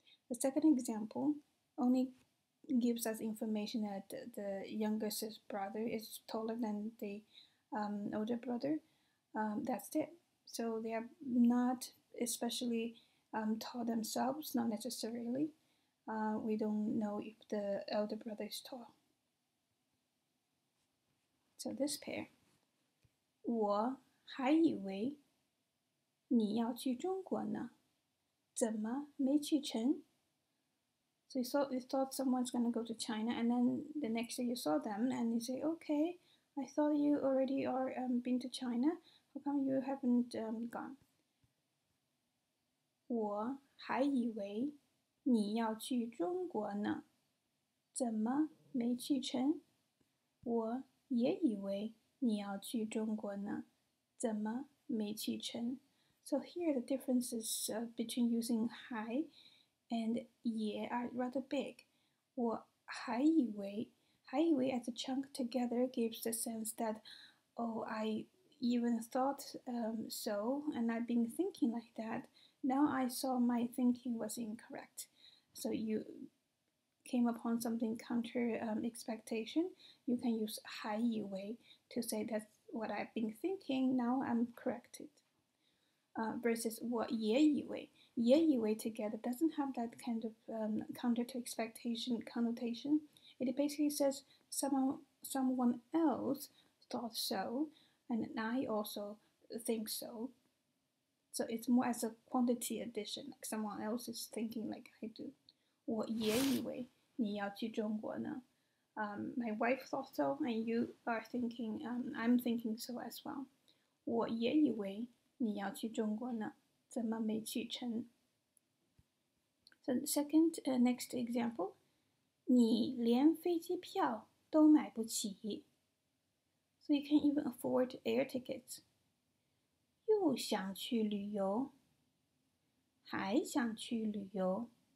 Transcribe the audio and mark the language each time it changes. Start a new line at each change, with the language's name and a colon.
English: The second example only gives us information that the younger brother is taller than the older brother. That's it. So they are not especially tall themselves, not necessarily. We don't know if the elder brother is tall. So this pair.
Chinese: 我还以为你要去中国呢，怎么没去成?
English: So you thought someone's going to go to China, and then the next day you saw them, and you say, okay, I thought you already are been to China. How come you haven't gone?
Chinese: 我还以为你要去中国呢，怎么没去成？我也以为你要去中国呢，怎么没去成？
English: So here the differences between using 还 and 也 are rather big.
Chinese: 我还以为
English: as a chunk together gives the sense that, oh, I even thought so, and I've been thinking like that. Now I saw my thinking was incorrect. So you came upon something counter expectation, you can use
Chinese: 还以为
English: to say that's what I've been thinking, now I'm corrected. Versus
Chinese: 我也以为
English: together doesn't have that kind of counter to expectation connotation. It basically says someone else thought so, and I also think so. So it's more as a quantity addition, like someone else is thinking like I do.
Chinese: 我也以为你要去中国呢.
English: My wife thought so, and you are thinking, I'm thinking so as well.
Chinese: 我也以为你要去中国呢，怎么没去成?
English: So the second, next example,
Chinese: 你连飞机票都买不起.
English: So you can't even afford air tickets.
Chinese: 又想去旅游，还想去旅游.